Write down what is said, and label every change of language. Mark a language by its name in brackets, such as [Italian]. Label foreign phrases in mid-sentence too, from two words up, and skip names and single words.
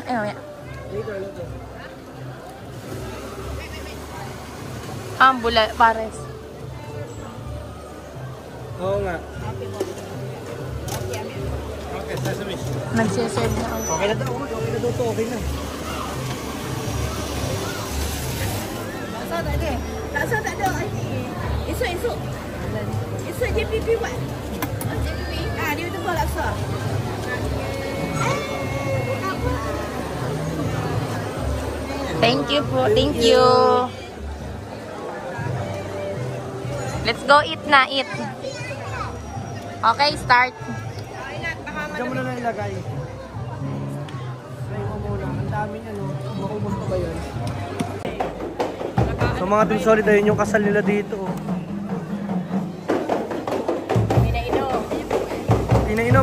[Filipino] Ay, mamaya. Ambula, pares. Oo nga. [English] Okay, sesame. [Filipino] Nagsiserve na ako. Okay na daw. Okay na daw to. Okay na. [Malay] Laksa tak ada. Esok. Esok JPP buat. JPP? Dia tu buat laksa. [English] Thank you po. Thank you. Let's go eat na. Eat. Okay, start. [Filipino] Diyan mo na lang ilagay. Try mo muna. Ang dami niya, no? Makumang pa ba yun? So mga Team Solid, ayun yung kasal nila dito. Pinainom.